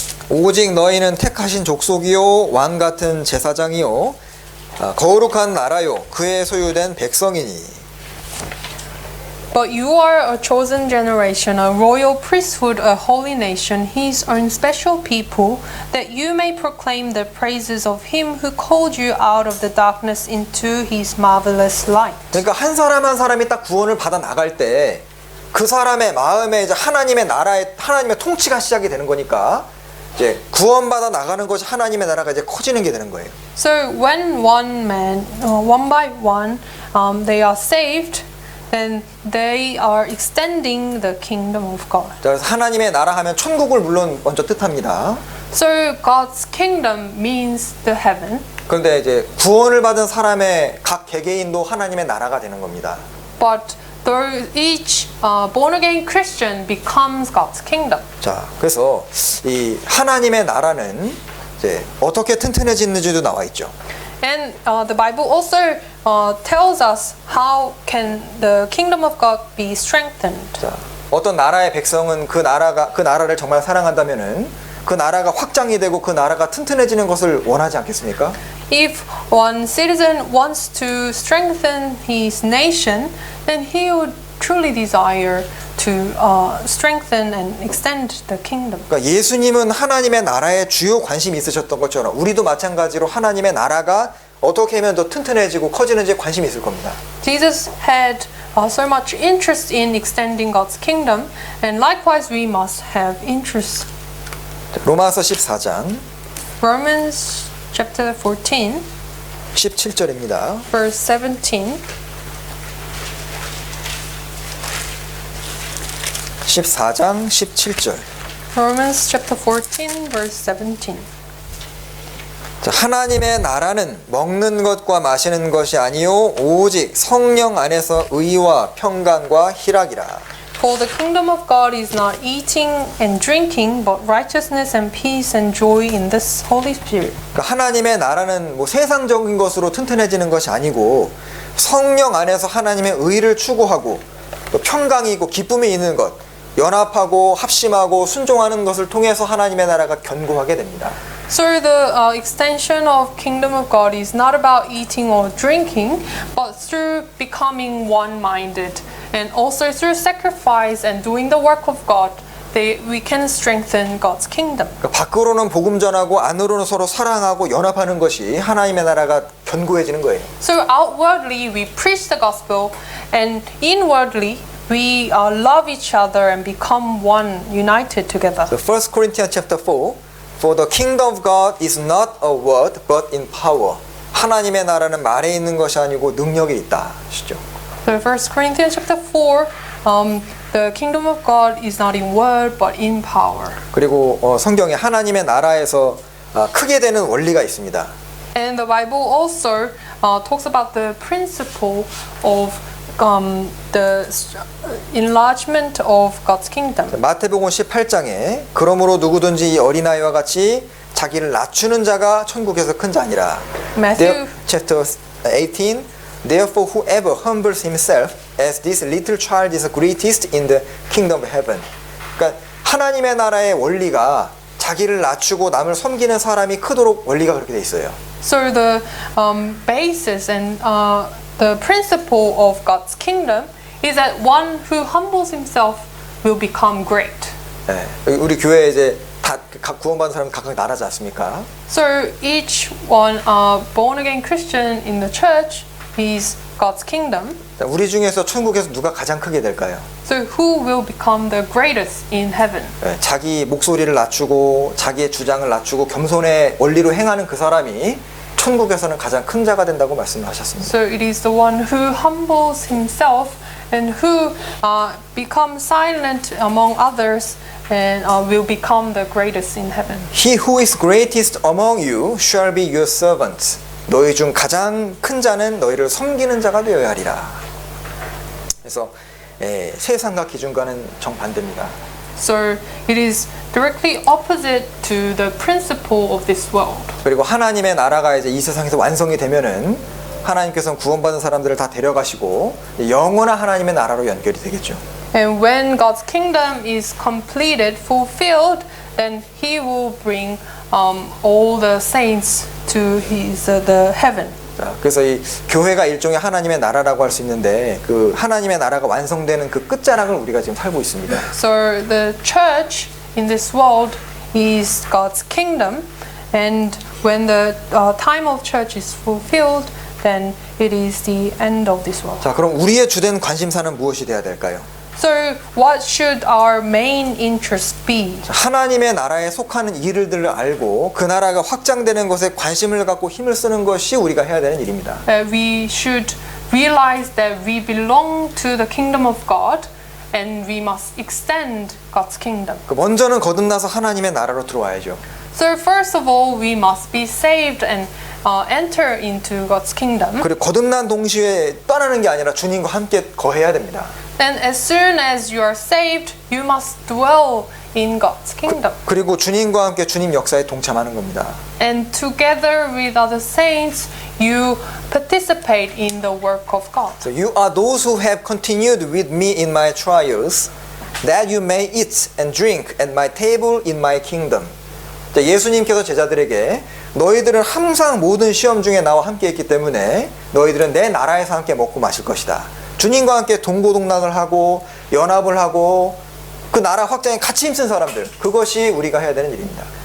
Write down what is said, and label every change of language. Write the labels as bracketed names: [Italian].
[Korean] 오직 너희는 택하신 족속이요 왕 같은 제사장이요 거룩한 나라요 그의 소유된 백성이니. [English] But you are a chosen generation, a royal priesthood, a holy nation, his own special people, that you may proclaim the praises of him who called you out of the darkness into his marvelous light. [Korean] 그러니까 한 사람 한 사람이 딱 구원을 받아 나갈 때 그 사람의 마음에 이제 하나님의 나라의 하나님의 통치가 시작이 되는 거니까 이제 구원받아 나가는 것이 하나님의 나라가 이제 커지는 게 되는 거예요. [English] So when one man, one by one, they are saved, then they are extending the kingdom of God. [Korean] 자, 그래서 하나님의 나라 하면 천국을 물론 먼저 뜻합니다. [English] So God's kingdom means the heaven. [Korean] 그런데 이제 구원을 받은 사람의 각 개개인도 하나님의 나라가 되는 겁니다. [English] But each born again Christian becomes God's kingdom. [Korean] 자, 그래서 이 하나님의 나라는 이제 어떻게 튼튼해지는지도 나와 있죠. [English] And the Bible also tells us how can the kingdom of God be strengthened. [Korean] 자, 어떤 나라의 백성은 그 나라를 정말 사랑한다면은 그 나라가 확장이 되고 그 나라가 튼튼해지는 것을 원하지 않겠습니까? [English] If one citizen wants to strengthen his nation, then he would truly desire to strengthen and extend the kingdom. [Korean] 그러니까 예수님은 하나님의 나라에 주요 관심이 있으셨던 것처럼 우리도 마찬가지로 하나님의 나라가 어떻게 하면 더 튼튼해지고 커지는지 관심이 있을 겁니다. [English] Jesus had so much interest in extending God's kingdom, and likewise we must have interest. [Korean] 로마서 14장 [English] Romans chapter 14, [Korean] 17절입니다. [English] verse 17. [Korean] 14장 17절. [English] Romans chapter 14, verse 17. [Korean] 자, 하나님의 나라는 먹는 것과 마시는 것이 아니요 오직 성령 안에서 의와 평강과 희락이라. [English] For the kingdom of God is not eating and drinking, but righteousness and peace and joy in this Holy Spirit. [Korean] 그러니까 하나님의 나라는 뭐 세상적인 것으로 튼튼해지는 것이 아니고 성령 안에서 하나님의 의를 추구하고 또 평강이 있고 기쁨이 있는 것, 연합하고 합심하고 순종하는 것을 통해서 하나님의 나라가 견고하게 됩니다. [English] So the extension of kingdom of God is not about eating or drinking, but through becoming one-minded, and also through sacrifice and doing the work of God, we can strengthen God's kingdom. [Korean] 그러니까 밖으로는 복음 전하고 안으로는 서로 사랑하고 연합하는 것이 하나님의 나라가 견고해지는 거예요. [English] So outwardly we preach the gospel, and inwardly we love each other and become one, united together. So 1 Corinthians chapter 4, For the kingdom of God is not a word but in power. [Korean] 하나님의 나라는 말에 있는 것이 아니고 능력에 있다. 하시죠. [English] So 1 Corinthians chapter 4, the kingdom of God is not in word but in power. [Korean] 그리고 성경에 하나님의 나라에서 크게 되는 원리가 있습니다. [English] And the Bible also talks about the principle of the enlargement of God's kingdom. [Korean] 마태복음 18장에 그러므로 누구든지 이 어린아이와 같이 자기를 낮추는 자가 천국에서 큰 자니라. [English] Matthew Chapter 18 Therefore whoever humbles himself as this little child is greatest in the kingdom of heaven. [Korean] 그러니까 하나님의 나라의 원리가 자기를 낮추고 남을 섬기는 사람이 크도록 원리가 그렇게 돼 있어요. [English] So the basis and the principle of God's kingdom is that one who humbles himself will become great. [Korean] 네, 우리 교회에 이제 다 각 구원받은 사람 각각 나라지 않습니까? [English] So each one born again Christian in the church is God's kingdom. [Korean] 우리 중에서 천국에서 누가 가장 크게 될까요? [English] So who will become the greatest in heaven? [Korean] 네, 자기 목소리를 낮추고 자기의 주장을 낮추고 겸손의 원리로 행하는 그 사람이 천국에서는 가장 큰 자가 된다고 말씀하셨습니다. [English] So it is the one who humbles himself and who becomes silent among others and will become the greatest in heaven. He who is greatest among you shall be your servant. [Korean] 너희 중 가장 큰 자는 너희를 섬기는 자가 되어야 하리라. 그래서 세상과 기준과는 정반대입니다. [English] So it is directly opposite to the principle of this world. [Korean] 그리고 하나님의 나라가 이제 이 세상에서 완성이 되면은 하나님께서는 구원받은 사람들을 다 데려가시고 영원한 하나님의 나라로 연결이 되겠죠. [English] And when God's kingdom is completed, fulfilled, then He will bring all the saints to His the heaven. [Korean] 자, 그래서 이 교회가 일종의 하나님의 나라라고 할 수 있는데 그 하나님의 나라가 완성되는 그 끝자락을 우리가 지금 살고 있습니다. [English] So the church in this world is God's kingdom, and when the time of church is fulfilled, then it is the end of this world. [Korean] 자, 그럼 우리의 주된 관심사는 무엇이 돼야 될까요? [English] So what should our main interest be? [Korean] 하나님의 나라에 속하는 일들을 알고 그 나라가 확장되는 것에 관심을 갖고 힘을 쓰는 것이 우리가 해야 되는 일입니다. [English] We should realize that we belong to the kingdom of God, and we must extend God's kingdom. [Korean] 먼저는 거듭나서 하나님의 나라로 들어와야죠. [English] So first of all, we must be saved and enter into God's kingdom. [Korean] 그리고 거듭난 동시에 떠나는 게 아니라 주님과 함께 거해야 됩니다. [English] Then as soon as you are saved, you must dwell in God's kingdom. [Korean] 그리고 주님과 함께 주님 역사에 동참하는 겁니다. [English] And together with other saints, you participate in the work of God. So you are those who have continued with me in my trials, that you may eat and drink at my table in my kingdom. [Korean] 자, 예수님께서 제자들에게 너희들은 항상 모든 시험 중에 나와 함께 있기 때문에 너희들은 내 나라에서 함께 먹고 마실 것이다. 주님과 함께 동고동락을 하고 연합을 하고 그 나라 확장에 같이 힘쓴 사람들, 그것이 우리가 해야 되는 일입니다.